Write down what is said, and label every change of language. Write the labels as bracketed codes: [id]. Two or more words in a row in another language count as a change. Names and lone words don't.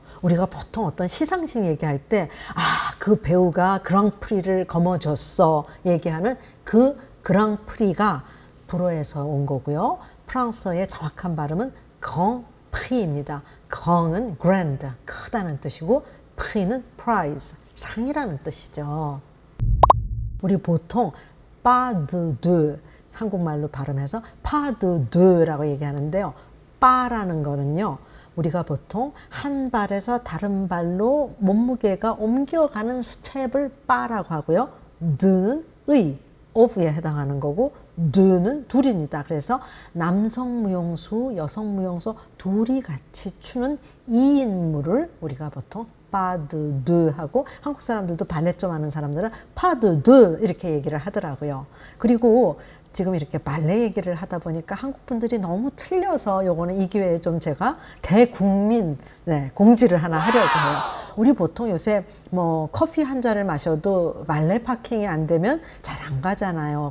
[ko] 우리가 보통 어떤 시상식 얘기할 때 그 배우가 그랑프리를 거머쥐었어 얘기하는 그 그랑프리가 불어에서 온 거고요. 프랑스어의 정확한 발음은 그랑프리입니다. 그랑은 grand, 크다는 뜻이고 프리는 prize, 상이라는 뜻이죠. 우리 보통 [fr] pas de deux, [ko] 한국말로 발음해서 [fr] pas de deux [ko] 라고 얘기하는데요. 빠라는 거는요, 우리가 보통 한 발에서 다른 발로 몸무게가 옮겨가는 스텝을 빠라고 하고요. 드는 의, of에 해당하는 거고 드는 둘입니다. 그래서 남성 무용수, 여성 무용수 둘이 같이 추는 2인물을 우리가 보통 [fr] pas de deux [ko] 하고, 한국 사람들도 발레 좀 하는 사람들은 [fr] pas de deux [ko] 이렇게 얘기를 하더라고요. 그리고 지금 이렇게 발레 얘기를 하다 보니까 한국 분들이 너무 틀려서 요거는 이 기회에 좀 제가 대국민 공지를 하나 하려고 해요. 우리 보통 요새 뭐 커피 한 잔을 마셔도 발레 파킹이 안 되면 잘 안 가잖아요.